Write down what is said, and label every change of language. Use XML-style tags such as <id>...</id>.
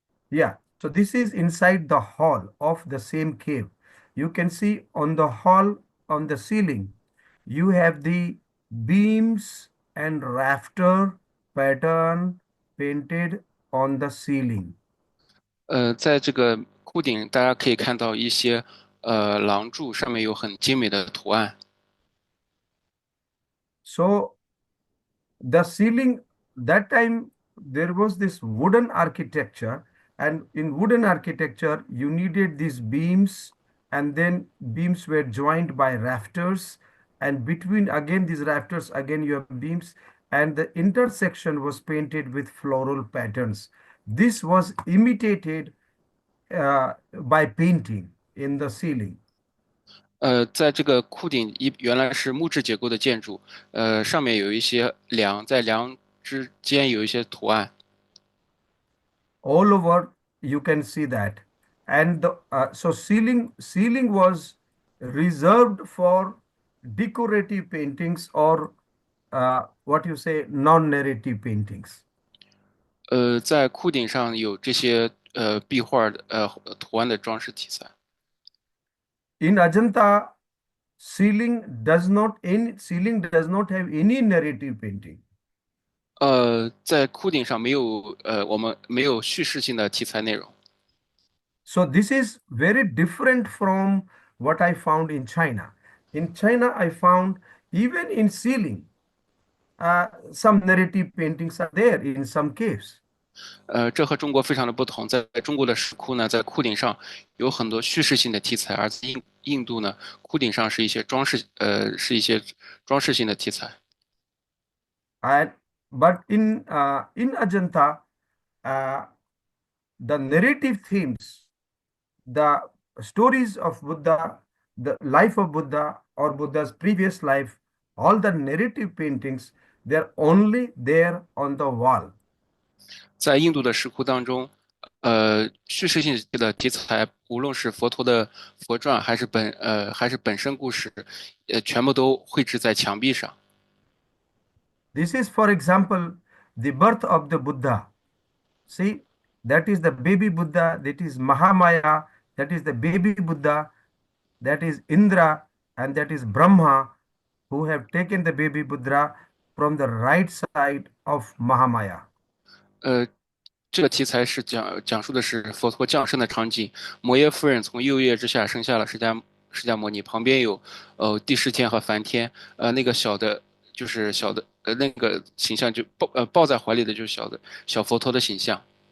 <en>Yeah, so this is inside the hall of the same cave. You can see on the hall, on the ceiling, you have the beams and rafter pattern painted on the ceiling.</en> <zh>在这个窟顶，大家可以看到一些廊柱，上面有很精美的图案。</zh> <en>So the ceiling, that time there was this wooden architecture, and in wooden architecture, you needed these beams, and then beams were joined by rafters, and between again these rafters, again you have beams, and the intersection was painted with floral patterns. This was imitated by painting in the ceiling.</en> <zh>在这个窟顶原来是木质结构的建筑，上面有一些梁，在梁之间有一些图案。</zh> <en>All over you can see that, and so ceiling was reserved for decorative paintings or what you say non-narrative paintings.</en> <zh>在窟顶上有这些壁画的图案的装饰题材。</zh> <en>In Ajanta, ceiling does not have any narrative painting.</en> <zh>在窟顶上我们没有叙事性的题材内容。</zh> <en>So this is very different from what I found in China. In China, I found even in ceiling, some narrative paintings are there in some caves.</en> <zh>这和中国非常的不同。在中国的石窟呢，在窟顶上有很多叙事性的题材，而在印度呢，窟顶上是一些装饰性的题材。</zh> <en>But in Ajanta, the narrative themes, the stories of Buddha, the life of Buddha or Buddha's previous life, all the narrative paintings, they're only there on the wall.</en> <zh>在印度的石窟当中，叙事性的题材，无论是佛陀的佛传，还是本身故事，全部都绘制在墙壁上。</zh> <en>This is, for example, the birth of the Buddha. See, that is the baby Buddha, that is Mahamaya, that is the baby Buddha, that is Indra, and that is Brahma, who have taken the baby Buddha from the right side of Mahamaya.</en> <zh>这个题材是讲述的是佛陀降生的场景。摩耶夫人从右腋之下生下了释迦释迦摩尼，旁边有帝释天和梵天，那个小的就是小的那个形象就抱在怀里的就是小佛陀的形象。</zh>